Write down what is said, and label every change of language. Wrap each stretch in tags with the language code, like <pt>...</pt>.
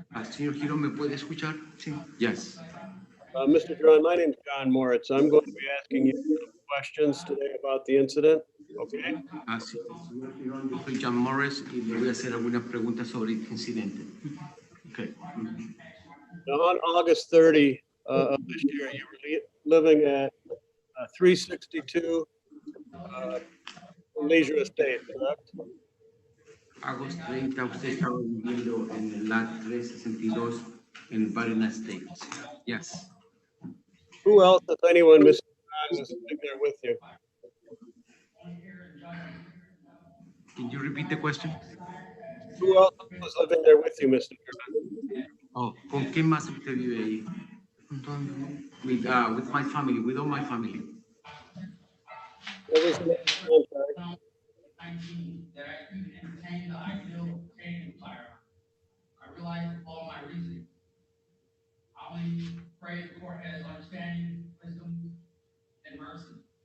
<es>Señor Girón, ¿me puede escuchar? Sí.</es> <en>Yes. Mr. Duran, my name's John Moritz. I'm going to be asking you questions today about the incident. Okay.</en> <es>Sí, señor Girón, yo soy John Morris y le voy a hacer algunas preguntas sobre este incidente.</es> <en>Okay. Now, on August 30 of this year, you were living at 362 Leisure Estate, correct?</en> <es>Agosto 30, usted estaba viviendo en el lot 362 en Barina Estates.</es> <en>Yes. Who else, if anyone, Mr. John, was living there with you? Can you repeat the question? Who else was living there with you, Mr. John?</en> <es>Oh, ¿con quién más usted vive ahí? con toda mi familia.</es> <en>With my family, with all my family. What was the name of the contract? 19 that I even entertained the idea of obtaining a firearm. I realize all my reasoning. I only pray the court has understanding, wisdom, and mercy.</en>